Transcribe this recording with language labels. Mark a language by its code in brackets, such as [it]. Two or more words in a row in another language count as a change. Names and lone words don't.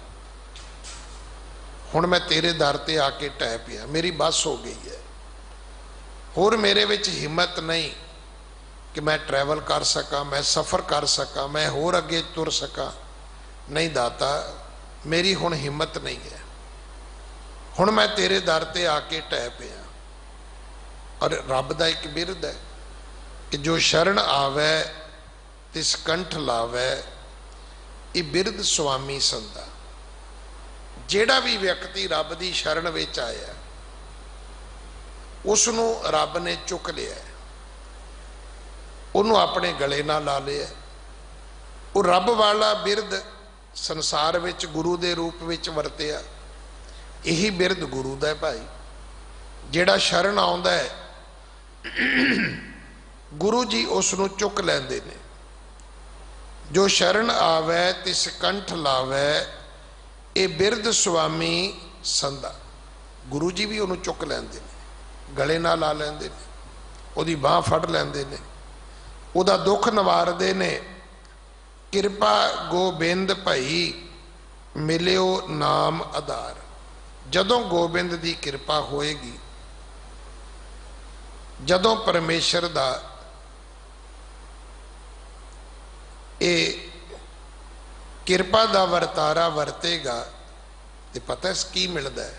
[pa] ਹੁਣ ਮੈਂ ਤੇਰੇ ਦਰ ਤੇ ਆ ਕੇ ਢਹਿ ਪਿਆ, ਮੇਰੀ ਬੱਸ ਹੋ ਗਈ ਹੈ, ਹੋਰ ਮੇਰੇ ਵਿੱਚ ਹਿੰਮਤ ਨਹੀਂ ਕਿ ਮੈਂ ਟ੍ਰੈਵਲ ਕਰ ਸਕਾਂ, ਮੈਂ ਸਫ਼ਰ ਕਰ ਸਕਾਂ, ਮੈਂ ਹੋਰ ਅੱਗੇ ਤੁਰ ਸਕਾਂ। ਨਹੀਂ ਦਾਤਾ, ਮੇਰੀ ਹੁਣ ਹਿੰਮਤ ਨਹੀਂ ਹੈ, ਹੁਣ ਮੈਂ ਤੇਰੇ ਦਰ ਤੇ ਆ ਕੇ ਢਹਿ ਪਿਆ। ਅਤੇ ਰੱਬ ਦਾ ਇੱਕ ਬਿਰਦ ਹੈ ਕਿ ਜੋ ਸਰਣਿ ਆਵੈ ਤਿਸੁ ਕੰਠਿ ਲਾਵੈ, ਇਹ ਬਿਰਦ ਸੁਆਮੀ ਸੰਦਾ। ਜਿਹੜਾ ਭੀ ਵਿਅਕਤੀ ਰੱਬ ਦੀ ਸ਼ਰਣ ਵਿੱਚ ਆਇਆ, ਉਸਨੂੰ ਰੱਬ ਨੇ ਚੁੱਕ ਲਿਆ, ਉਨ੍ਹਾਂ ਨੇ ਆਪਣੇ ਗਲੇ ਨਾਲ ਲਾ ਲਿਆ। ਉਹ ਰੱਬ ਵਾਲਾ ਬਿਰਦ ਸੰਸਾਰ ਵਿੱਚ ਗੁਰੂ ਦੇ ਰੂਪ ਵਿੱਚ ਵਰਤਿਆ, ਇਹੀ ਬਿਰਦ ਗੁਰੂ ਦਾ ਭਾਈ। ਜਿਹੜਾ ਸ਼ਰਣ ਆਉਂਦਾ ਹੈ ਗੁਰੂ ਜੀ ਉਸਨੂੰ ਚੁੱਕ ਲੈਂਦੇ ਨੇ। ਜੋ ਸਰਣਿ ਆਵੈ ਤਿਸੁ ਕੰਠਿ ਲਾਵੈ, ਇਹ ਬਿਰਦ ਸੁਆਮੀ ਸੰਦਾ। ਗੁਰੂ ਜੀ ਭੀ ਉਨ੍ਹਾਂ ਨੂੰ ਚੁੱਕ ਲੈਂਦੇ ਨੇ, ਗਲੇ ਨਾਲ ਲਾ ਲੈਂਦੇ ਨੇ, ਉਹਦੀ ਬਾਂਹ ਫੜ ਲੈਂਦੇ ਨੇ, ਉਹਦਾ ਦੁੱਖ ਨਿਵਾਰਦੇ ਨੇ। ਕਿਰਪਾ ਗੋਬਿੰਦ ਭਈ ਮਿਲਿਓ ਨਾਮੁ ਅਧਾਰੁ। ਜਦੋਂ ਗੋਬਿੰਦ ਦੀ ਕਿਰਪਾ ਹੋਏਗੀ, ਜਦੋਂ ਪਰਮੇਸ਼ਰ ਦਾ ਇਹ ਕਿਰਪਾ ਦਾ ਵਰਤਾਰਾ ਵਰਤੇਗਾ ਤਾਂ ਪਤਾ ਕੀ ਮਿਲਦਾ ਹੈ।